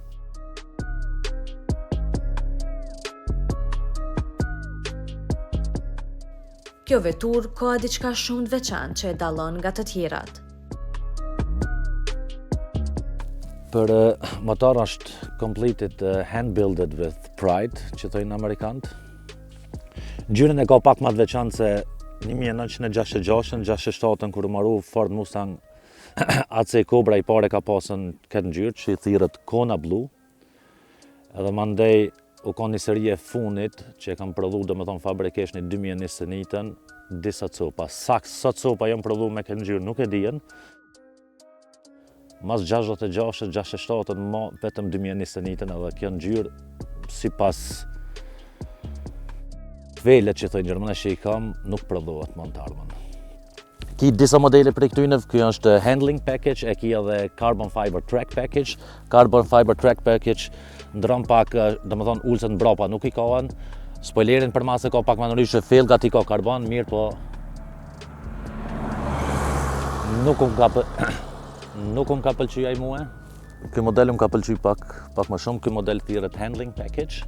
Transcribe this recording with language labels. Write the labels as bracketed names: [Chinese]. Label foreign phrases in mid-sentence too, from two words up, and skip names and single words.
[Albanian] Kjo vetur ka diçka shumë të veçantë që e dallon nga të tjerat. Për motor është [English] completed hand-builded with pride, [Albanian] që thojnë Amerikanët. Ngjyrën e ka pak më të veçantë se 1966-67 kur u marru Ford Mustang AC Cobra i pare ka pasën këtë ngjyrë që i thirret kona blu. Edhe mandej u ka një seri e funit që e kam prodhu domethënë fabrikisht në 2021 disa copa. Sot copa janë prodhu me këtë ngjyrë nuk e dijen. Mas 66-67 vetëm 2021 edhe kjo ngjyrë sipas velet që thojnë gjermanisht që i kam nuk prodhohet më të ardhmen. Ki disa modele për këtyne, kjo është [English] handling package, [Albanian] e ki edhe [English] carbon fiber track package. Carbon fiber track package [Albanian] ndron pak, domethënë ulset mbrapa nuk i kanë. Spoilerin për masë ka pak më ndryshe, fellgat i ka karbon, mirë po nuk ka pëlqy ai mua. Ky model më ka pëlqy pak më shumë, ky model thirret [English] handling package.